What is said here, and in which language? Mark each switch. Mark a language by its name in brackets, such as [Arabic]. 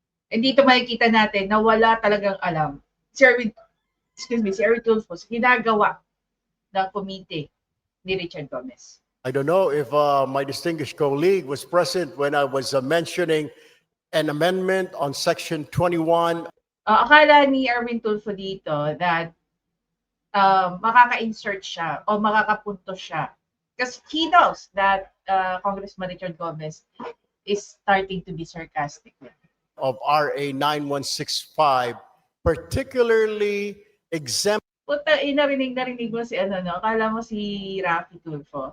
[Filipino] And dito makikita natin na wala talagang alam si Erwin Tulfo sa ginagawa ng committee ni Richard Gomez. [English] I don't know if my distinguished colleague was present when I was mentioning an amendment on Section 21. [Filipino] Akala ni Erwin Tulfo dito that makaka-insert siya o makakapunto siya. [English] Because he knows that Congressman Richard Gomez is starting to be sarcastic. Of RA 9165, particularly exempt. [Filipino] Puta, narinig mo si akala mo si Raffy Tulfo.